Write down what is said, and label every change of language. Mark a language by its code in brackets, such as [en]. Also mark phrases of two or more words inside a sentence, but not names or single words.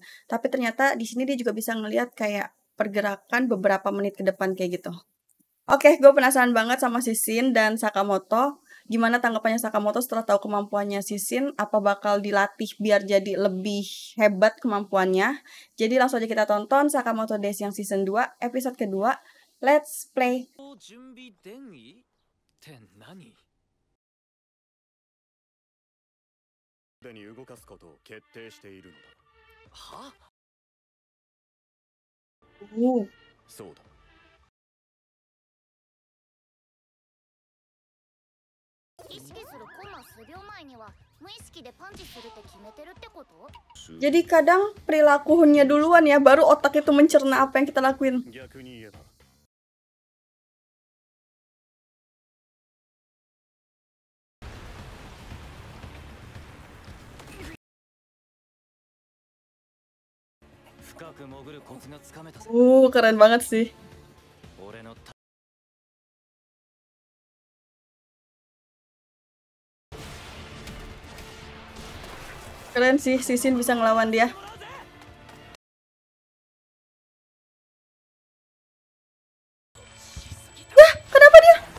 [id] Tapi ternyata di sini dia juga bisa ngelihat kayak pergerakan beberapa menit ke depan kayak gitu. Oke, gue penasaran banget sama si Shin dan Sakamoto. Gimana tanggapannya Sakamoto setelah tahu kemampuannya si Shin? Apa bakal dilatih biar jadi lebih hebat kemampuannya? Jadi langsung aja kita tonton Sakamoto Days yang season 2, episode kedua. [en] Let's play. [ja] に動かすことを決定しているのだ。は？そうだ。意識するコンマ数秒前には無意識でパンチするって決めてるってこと？ [id] Jadi kadang perilakunya duluan ya, baru otak itu mencerna apa yang kita lakuin. [ja] 逆に言えば。深く潜るコツがつかめたぜ。 [id] Keren banget sih. [ja] 俺の [id] Keren sih, si Shin bisa ngelawan dia. Wah, kenapa dia?